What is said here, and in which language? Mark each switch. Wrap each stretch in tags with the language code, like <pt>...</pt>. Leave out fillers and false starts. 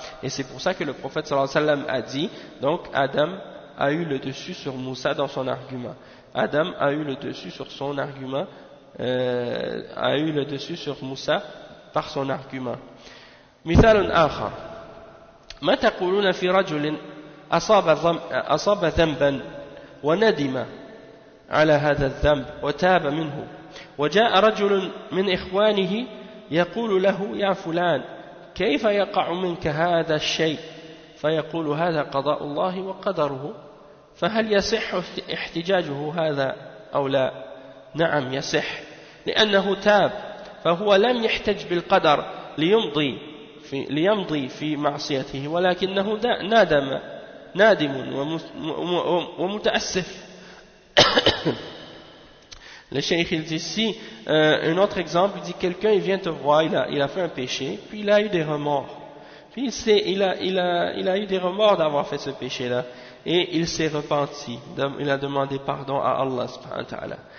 <fr>Et c'est pour ça que le prophète sallallahu alayhi wa sallam a dit, donc Adam a eu le dessus sur Moussa dans son argument. Adam a eu le dessus sur son argument, a eu le dessus sur Moussa par son argument.</fr> <ar>مثال آخر ما تقولون في رجل أصاب ذنبا وندم على هذا الذنب وتاب منه وجاء رجل من إخوانه يقول له يا فلان كيف يقع منك هذا الشيء فيقول هذا قضاء الله وقدره فهل يصح احتجاجه هذا أو لا؟ نعم يصح لأنه تاب فهو لم يحتج بالقدر ليمضي في معصيته ولكنه نادم ومتأسف.</ar> <fr>Le cheikh il dit ici, un autre exemple, il dit quelqu'un il vient te voir, il a fait un péché, puis il a eu des remords. Puis il a eu des remords d'avoir fait ce péché-là. et il s'est repenti, il a demandé pardon à Allah subhanahu wa ta'ala.</fr>